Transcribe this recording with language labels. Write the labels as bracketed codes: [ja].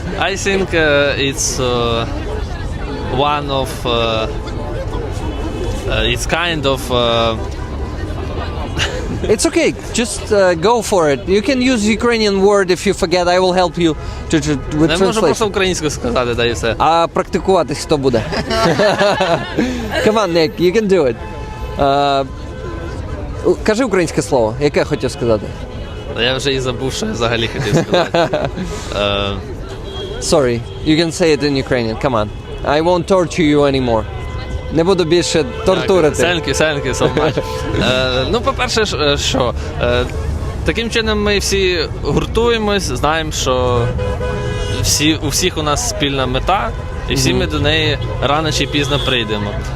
[en] I think it's one of. It's kind of. It's okay, just go for it. You can use Ukrainian word if you forget, I will help you with [uk] Не можу просто [en] translation. [uk] українською сказати, да і все. А практикуватись хто буде? [en] Come on, Nick, you can do it. [uk] Кажи українське слово, яке хотів сказати. Я вже і забув, що я взагалі хотів сказати. [en] Sorry, you can say it in Ukrainian, come on. I won't torture you anymore. [uk] Не буду більше тортурити. [en] Thank you so much. [uk] Ну, по-перше, що таким чином ми всі гуртуємось, знаємо, що у всіх у нас спільна мета, і всі ми до неї рано чи пізно прийдемо.